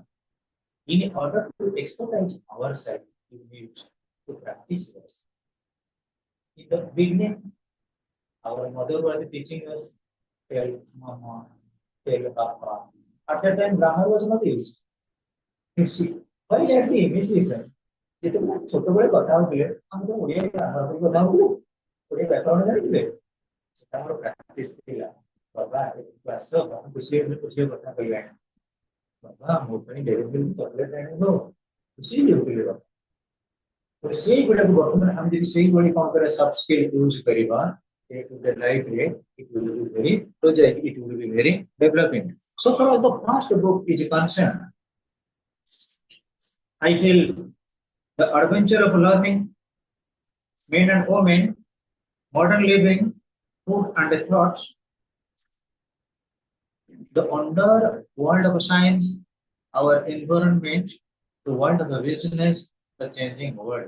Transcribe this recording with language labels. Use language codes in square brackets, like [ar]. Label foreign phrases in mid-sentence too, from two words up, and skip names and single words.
[en] In order to expertise ourselves, we need to practice this. In the beginning, our mother was teaching us, tell mama, tell papa. At that time, grammar was not used. You see, why at the initiation? [or] ଯେତେବେଳେ ଛୋଟବେଳେ କଥା ହଉଥିଲେ ଆମେ ତ ଓଡ଼ିଆ ଗ୍ରାମାର କରି କଥା ହଉଥିଲୁ ଓଡ଼ିଆ ବ୍ୟାକରଣ ଜାଣିଥିଲେ ସେଟା ଆମର ପ୍ରାକ୍ଟିସ ଥିଲା ବାବା କ୍ଲାସ ଖୁସି ଖୁସି କଥା କହିଲାଣି ବାବା ମୋ ପାଇଁ ଡେରି ଚକଲେଟ ଆଣିବ ଖୁସି ହେଉଥିଲେ ବାବା ସେଇଗୁଡ଼ାକୁ ବର୍ତ୍ତମାନ ଆମେ ଯଦି ସେଇଭଳି କ'ଣ କରିବା [en] soft skill use [or] କରିବା [en] the right way, it will be very project, it will be very developing. So far as the first book is concerned, I feel the adventure of learning, men and women, modern living, food and the thoughts, the underworld of science, our environment, the world of the business, the changing world.